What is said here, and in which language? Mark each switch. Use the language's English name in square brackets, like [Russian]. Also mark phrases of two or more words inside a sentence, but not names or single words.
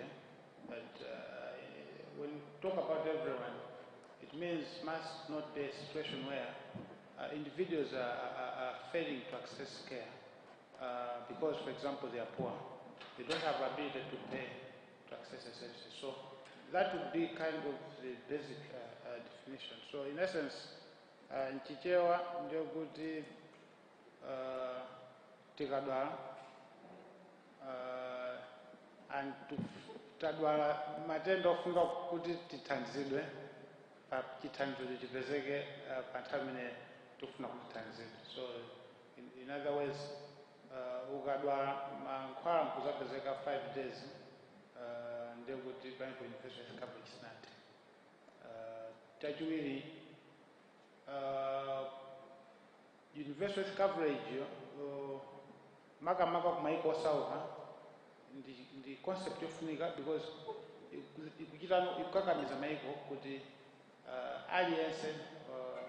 [English] That when we talk about everyone, it means must not be a situation where individuals are failing to access care because, for example, they are poor. They don't have ability to pay to access the services. So that would be kind of the basic definition. So in essence, [Nyanja] nchichewa ndio kuti tikadwala and tadwala matenda ofunga kuti tithandizidwe pa chithandizo chipezeke pa nthawi imene tikufuna kutithandizidwe. [English] So in other words, [Nyanja] ukadwala mankhwala nkuzapezeka 5 days ndiye kuti palibe [English] universal health coverage [Nyanja] sinati. Chachiwiri, [English] universal health coverage [Nyanja] makamaka kumaiko osauka ndi concept yofunika because ikukakamiza maiko kuti aliyense